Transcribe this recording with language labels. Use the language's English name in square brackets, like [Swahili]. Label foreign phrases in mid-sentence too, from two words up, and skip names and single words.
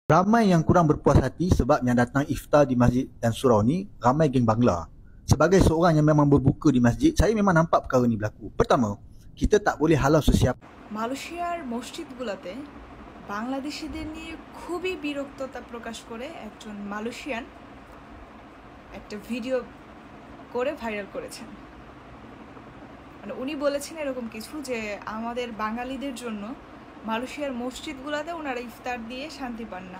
[Malay] Ramai yang kurang berpuas hati sebab yang datang iftar di masjid dan surau ni ramai geng Bangla. Sebagai seorang yang memang berbuka di masjid, saya memang nampak perkara ni berlaku. Pertama, kita tak boleh halau sesiapa [Bangla] মালয়েশিয়ার মসজিদগুলোতে বাংলাদেশিদের নিয়ে খুবই বিরক্ততা প্রকাশ করে একজন মালয়েশিয়ান একটা ভিডিও করে ভাইরাল করেছেন। মানে উনি বলেছেন এরকম কিছু যে আমাদের বাঙালিদের জন্য মালয়েশিয়ার মসজিদগুলোতে ওনারা ইফতার দিয়ে শান্তি পান না।